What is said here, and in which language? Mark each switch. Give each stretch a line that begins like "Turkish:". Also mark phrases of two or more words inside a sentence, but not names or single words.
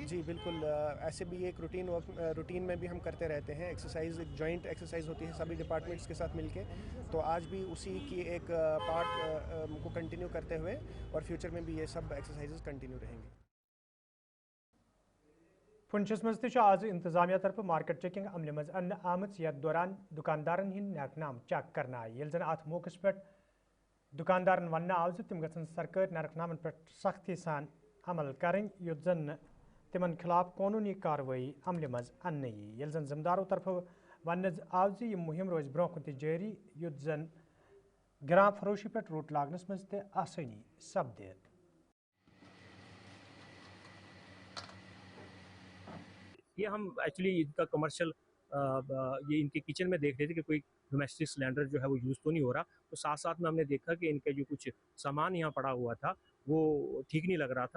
Hindi: जी बिल्कुल, ऐसे भी एक रूटीन में भी हम करते रहते हैं। एक्सरसाइज, एक
English: joint exercise
Hindi: होती है सभी डिपार्टमेंट्स के साथ मिलके। तो आज भी उसी की एक पार्ट को कंटिन्यू करते हुए और फ्यूचर में भी ये सब एक्सरसाइजेस कंटिन्यू रहेंगे।
Kashmiri: पुंछस मज आज इंतजामिया तरफ मार्केट चेकिंग अमल मज अन्न आमत यथ दौरान दुकानदारन हिंद नरखनाम चेक करना आय। ये जन अत मौके पे दुकानदारन वन आव तम गसन सरकारी नरखनामन पे सख्ती सान अमल करें युद्ध जन तिमन खिलाफ कानूनी कार्रवाई अमल मज अन्न यी। ये जन जिम्मेदारों तरफ वन आव यह मुहिम रोज ब्रोह कुन जारी युद्ध जन ग्राम फरोशी पे रोट लागनस मज ते आसानी सपदे।
Hindi: ये हम एक्चुअली इनका कमर्शियल ये इनके किचन में देख रहे थे कि कोई
English: domestic cylinder
Hindi: जो है वो यूज़ तो नहीं हो रहा। तो साथ साथ में हमने देखा कि इनके जो कुछ सामान यहाँ पड़ा हुआ था वो ठीक नहीं लग रहा था।